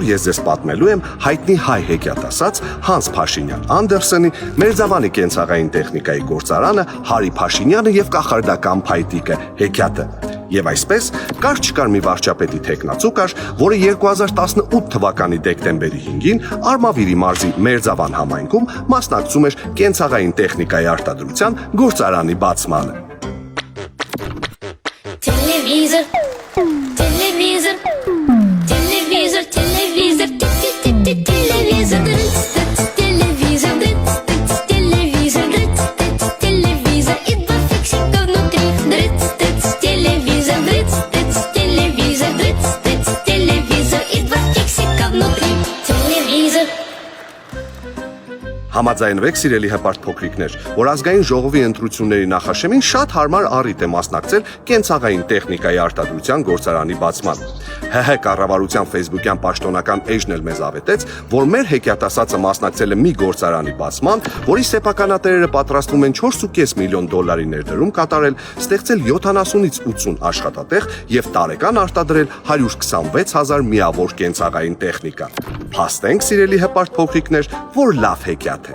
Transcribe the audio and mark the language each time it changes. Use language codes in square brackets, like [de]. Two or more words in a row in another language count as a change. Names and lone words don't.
[hy] ես ձեզ պատմելու եմ հայտնի հայ հեքիաթասաց Հանս Փաշինյան Անդերսենի Մերձավանի կենցաղային տեխնիկայի գործարանը Հարի Փաշինյանը եւ կախարդական փայտիկը հեքիաթը։ Եվ այսպես կար չկար մի վարչապետի թեկնածու կար, որը 2018 թվականի դեկտեմբերի 5-ին Արմավիրի մարզի Մերձավան համայնքում մասնակցում էր կենցաղային տեխնիկայի արտադրության գործարանի բացմանը։ [ru] Телевизор, телевизор, телевизор, телевизор, телевизор, телевизор, телевизор, телевизор, и 2 фиксика внутри, телевизор, телевизор, телевизор, и 2 фиксика внутри, телевизор. [hy] Համաձայնվեք սիրելի հպարտ փոքրիկներ, որ ազգային ժողովի ընտրությունների նախաշեմին շատ հարմար առիթ է մասնակցել կենցաղային տեխնիկայի արտադրության գործարանի բացման։ ՀՀ կառավարության ֆեյսբուքյան պաշտոնական էջն էլ մեզ ավետեց, որ մեր հեքիաթասացը մասնակցել է մի գործարանի բացման, որի սեփականատերերը պատրաստվում են 4.5 միլիոն դոլարի ներդրում կատարել, ստեղծել 70-ից 80 աշխատատեղ եւ տարեկան արտադրել 126,000 միավոր կենցաղային տեխնիկա։ Փաստենք սիրելի հպարտ փոքրիկներ, որ լավ հեքիաթ է։